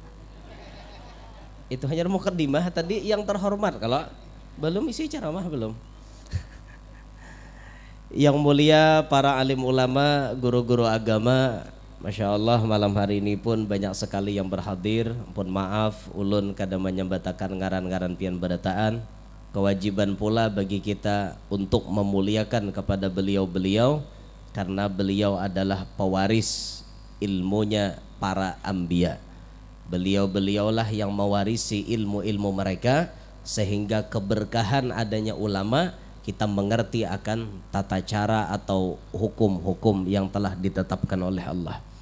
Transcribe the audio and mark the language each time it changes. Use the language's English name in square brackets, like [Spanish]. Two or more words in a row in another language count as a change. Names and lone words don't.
[Indonesian] Itu hanya mukaddimah tadi yang terhormat, kalau belum isi ceramah belum. Yang mulia para alim ulama, guru-guru agama, [Arabic] masya Allah [Indonesian] malam hari ini pun banyak sekali yang berhadir. [Banjar] Pun maaf ulun kadang menyembatakan ngaran-ngaran pian berataan. [Indonesian] Kewajiban pula bagi kita untuk memuliakan kepada beliau-beliau, karena beliau adalah pewaris ilmunya para anbiya. Beliau-beliaulah yang mewarisi ilmu-ilmu mereka, sehingga keberkahan adanya ulama, kita mengerti akan tata cara atau hukum-hukum yang telah ditetapkan oleh Allah.